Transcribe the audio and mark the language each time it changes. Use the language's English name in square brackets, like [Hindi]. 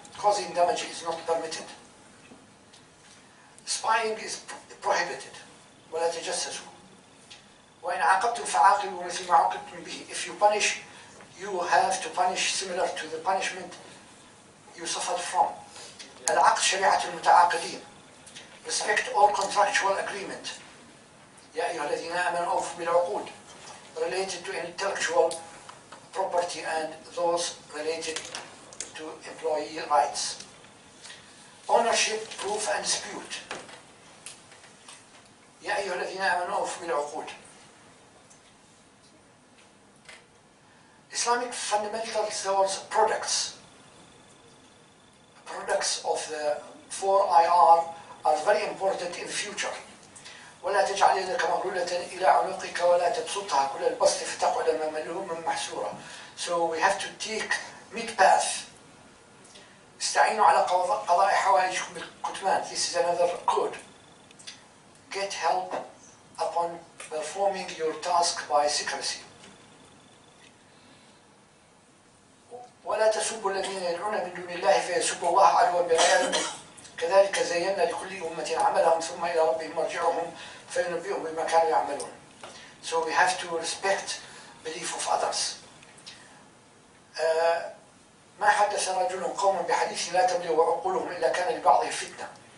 [English] Causing damage is not permitted. Spying is prohibited. [Arabic] ولا تجسسوا. وإن عاقبتم فعاقبوا مثل ما عوقبتم به. [English] If you punish, you have to punish similar to the punishment you suffered from. [Arabic] العقد شريعة المتعاقدين. [English] Respect all contractual agreement. [Arabic] يا أيها الذين آمنوا أوفوا بالعقود. [English] Related to intellectual property and those related to employee rights. Ownership, proof and dispute. [Arabic] يا أيها الذين آمنوا أوفوا بالعقود. [English] Islamic fundamentals towards products of the 4IR are very important in the future. [Arabic] ولا تجعل يدك مغلولة إلى عنقك ولا تبسطها كل البسط فتقعد ملوما محسورا. [English] So we have to take mid-path. [Arabic] استعينوا على قضاء حوائجكم بالكتمان. [English] This is another code. Get help upon performing your task by secrecy. [Arabic] ولا تسبوا الذين يدعون من دون الله فيسبوا الله عدوا بغير علم. كذلك زينا لكل أمة عملهم ثم إلى ربهم مرجعهم فينبئهم بما كانوا يعملون. [English] So we have to respect belief of others. [Arabic] ما حدث رجل قوم بحديث لا تبلغ عقولهم إلا كان لبعضهم فتنة.